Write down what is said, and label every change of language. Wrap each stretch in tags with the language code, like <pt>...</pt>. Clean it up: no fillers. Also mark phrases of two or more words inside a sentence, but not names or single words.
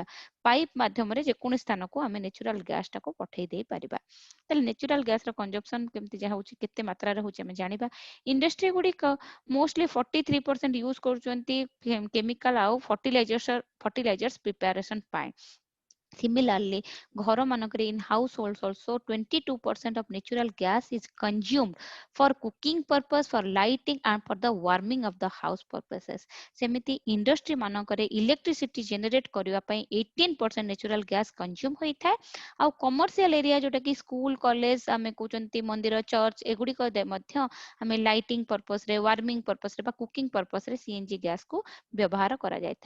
<or>ପାଇପ୍ ମାଧ୍ୟମରେ ଯେକୌଣସି ସ୍ଥାନକୁ ଆମେ</or> <en>natural gasଟାକୁ</en> <or>ପଠେଇ ଦେଇ ପାରିବା। ତାହେଲେ</or> <en>natural gasର consumption</en> <or>କେମିତି ଯାହା ହଉଛି, କେତେ ମାତ୍ରାରେ ହଉଛି ଆମେ ଜାଣିବା। ଇଣ୍ଡଷ୍ଟ୍ରି ଗୁଡିକ</or> <en>mostly 43% use</en> <or>କରୁଛନ୍ତି କେମିକାଲ ଆଉ</or> <en>fertilizers preparation</en> <or>ପାଇଁ।</or> <en>Similarly,</en> <or>ଘର ମାନଙ୍କରେ</or> <en>in households also 22% of natural gas is consumed for cooking purpose, for lighting and for the warming of the house purposes.</en> <or>ସେମିତି ଇଣ୍ଡଷ୍ଟ୍ରି ମାନଙ୍କରେ</or> <en>electricity generate</en> <or>କରିବା ପାଇଁ 18%</or> <en>natural gas consume</en> <or>ହୋଇଥାଏ। ଆଉ</or> <en>commercial area</en> <or>ଯୋଉଟା କି</or> <en>school, college,</en> <or>ଆମେ କହୁଛନ୍ତି ମନ୍ଦିର, ଚର୍ଚ୍ଚ, ଏଗୁଡିକ ମଧ୍ୟ ଆମେ</or> <en>lighting purposeରେ, warming purposeରେ</en> <or>ବା</or> <en>cooking purposeରେ CNG gasକୁ</en> <or>ବ୍ୟବହାର କରାଯାଇଥାଏ।</or>